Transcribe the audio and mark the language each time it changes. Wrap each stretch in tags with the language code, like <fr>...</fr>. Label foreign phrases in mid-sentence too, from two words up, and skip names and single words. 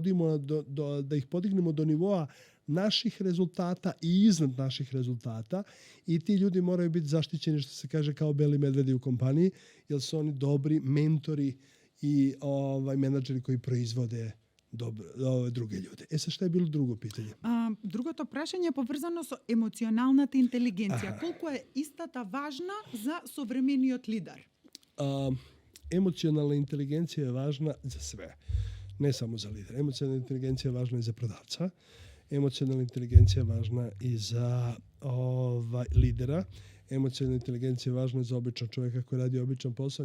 <sr>ih podignemo do nivoa naših rezultata i iznad naših rezultata i ti ljudi moraju biti zaštićeni, što se kaže, kao beli medvedi u kompaniji, jer su oni dobri mentori i menadžeri koji proizvode druge ljude. Sad šta je bilo drugo pitanje?</sr> <mk>Другото прашање е поврзано со емоционалната интелигенција. Колку е истата важна за современиот лидер?</mk> <sr>Emocionalna inteligencija je važna za sve. Ne samo za lidera. Emocionalna inteligencija je važna i za prodavca. Emocionalna inteligencija je važna i za lidera. Emocionalna inteligencija je važna za običan čovjeka koji radi običan posao.</sr>